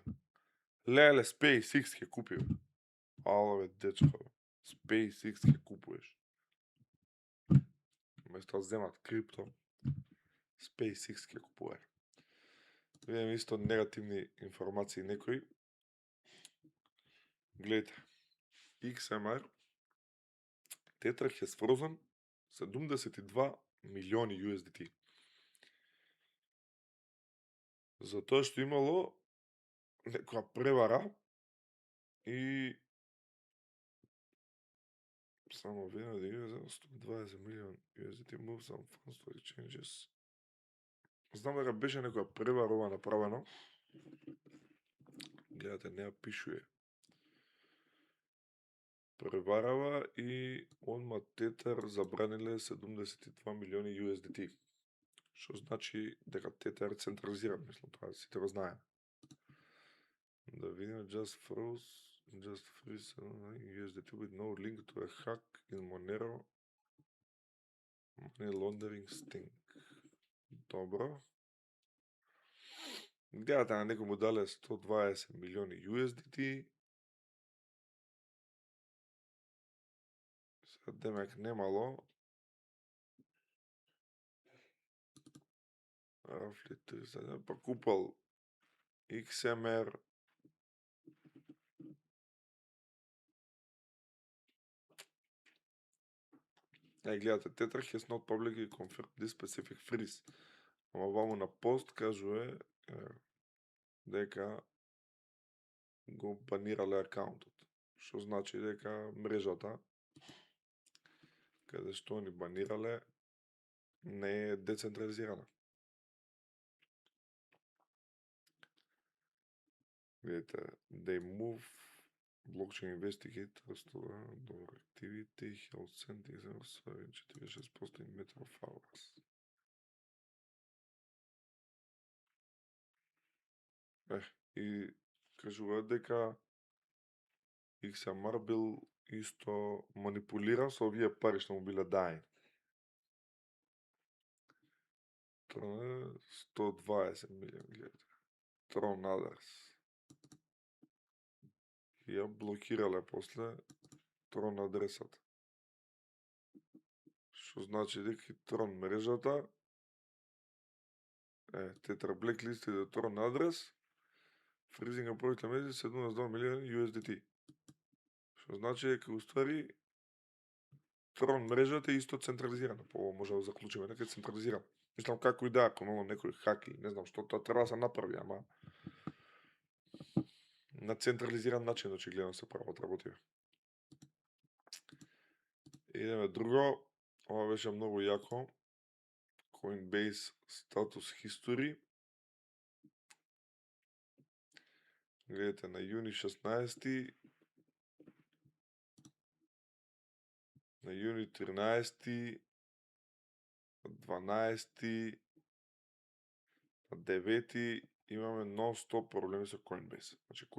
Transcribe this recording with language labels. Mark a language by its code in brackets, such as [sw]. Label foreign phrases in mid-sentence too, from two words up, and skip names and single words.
[mk] Леле, SpaceX ќе купи. Ало, бе, дечко. SpaceX ќе купуеш. Место да земат крипто, SpaceX ќе купува. Видим исто негативни информации некои. Гледайте. [en] XMR Tether has frozen 72 милиони USDT. [mk] Затоа што имало некоја превара и само видно да има 120 милион USDT [en] move some funds to exchanges. [mk] Знам дека беше некоја превара ова направено. Гледате, не ја пишуе. Преварава и одма Tether забраниле 72 милиони USDT. Што значи дека Tether е централизиран, мислам, тоа сите го знаеме. Да видиме, [en] just freeze USDT with no link to a hack in Monero money laundering sting. [mk] Добро. Гледате на некој му дале 120 милиони USDT. Сега демек немало. Roughly 30, па купал XMR. [en] Гледате, Tether has not publicly confirmed this specific freeze. [mk] Ама ваму на пост кажува дека го банирале акаунтот. Што значи дека мрежата каде што они банирале не е децентрализирана. Видите, [en] they move blockchain investigators to door activity, health centers, 46% in matter of hours. [mk] И кажуваат дека XMR бил исто манипулиран со овие пари што му биле даени. 120 милиони, гледате. Tron Others. И ја блокирале после Tron адресата. Што значи дека Tron мрежата [en] Tether blacklisted the Tron [mk] адрес, [en] freezing approximately [mk] 72 милиони USDT. Што значи дека уствари Tron мрежата е исто централизирана. По може да заклучиме дека е централизирана. Мислам како и да, ако имало некој хак или не знам што, тоа треба да се направи, ама на централизиран начин очигледно се прават работи. Идеме друго, ова беше многу јако. [en] Coinbase status history. [mk] Гледате на јуни 16, на јуни 13, 12, на 9 имаме нон-стоп проблеми со Coinbase.